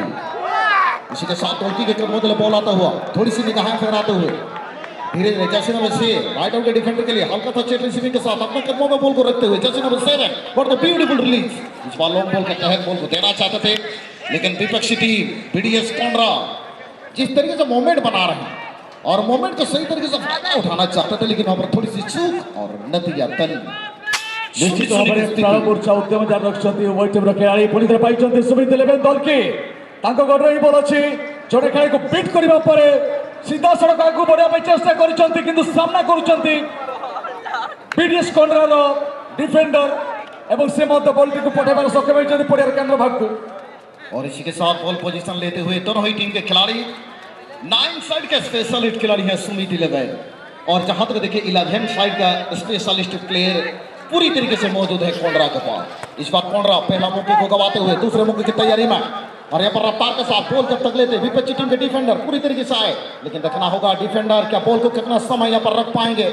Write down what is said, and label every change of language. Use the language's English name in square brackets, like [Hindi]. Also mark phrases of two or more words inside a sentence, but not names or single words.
[Hindi] इसी के साथ दोलकी के कदमों तले बॉल आता हुआ थोड़ी सी निगाहें फहराते हुए धीरे धीरे [English] jersey number 6 right out [Hindi] के डिफेंडर के लिए हल्का सा चेट रिसीविंग के साथ अपने कदमों में बॉल को रखते हुए [English] jersey number 7 for the beautiful release. [Hindi] इस बार [English] long ball [Hindi] के तहत बॉल को देना चाहते थे, लेकिन विपक्षी टीम पीडीएस कोंड्रा जिस तरीके से मोमेंट बना रहे हैं और मोमेंट को सही तरीके से फायदा उठाना चाहते थे, लेकिन वहां पर थोड़ी सी चूक और नतीजतन [Odia] निश्चित भाବରେ ପ୍ରାଣ ମୋର୍ଚ୍ଚା ଉଦ୍ୟମ ଜାରି ରଖିଛନ୍ତି ଉଭୟ ଟିମ୍ର ଖେଳାଳି। ପୁଣି ଥରେ ପାଇଛନ୍ତି ସୁମିତ 11 ଦୋଲକି, ତାଙ୍କ ଗଡ଼ରେ ହିଁ ବଲ୍ ଅଛି। ଜଣେ ଖେଳାଳିକୁ ବିଟ୍ କରିବା ପରେ ସିଧାସଳଖ ଆଗକୁ ବଢ଼ିବା ପାଇଁ ଚେଷ୍ଟା କରିଛନ୍ତି, କିନ୍ତୁ ସାମ୍ନା କରୁଛନ୍ତି ପୀଡିଏସ୍ କୋଣ୍ଡ୍ରାର ଡିଫେଣ୍ଡର ଏବଂ ସେ ମଧ୍ୟ ବଲଟିକୁ ପଠାଇବାର ସକ୍ଷମ ହୋଇଛନ୍ତି ପଡ଼ିଆର କେନ୍ଦ୍ର ଭାଗକୁ। [Hindi] और इसी के साथ बॉल पोजीशन लेते हुए दोनों ही टीम के खिलाड़ी 9 साइड के स्पेशलिस्ट खिलाड़ी हैं सुमित 11, और जहां तक देखिए 11 साइड का [English] specialist player [Hindi] पूरी तरीके से मौजूद है कोंड्रा के पास। इस बार कोंड्रा पहला मौके को गवाते हुए दूसरे मौके की तैयारी में, और यहाँ पर रफ्तार के साथ बॉल जब तक लेते विपक्षी टीम के डिफेंडर पूरी तरीके से आए, लेकिन देखना होगा डिफेंडर क्या बॉल को कितना समय यहाँ पर रख पाएंगे।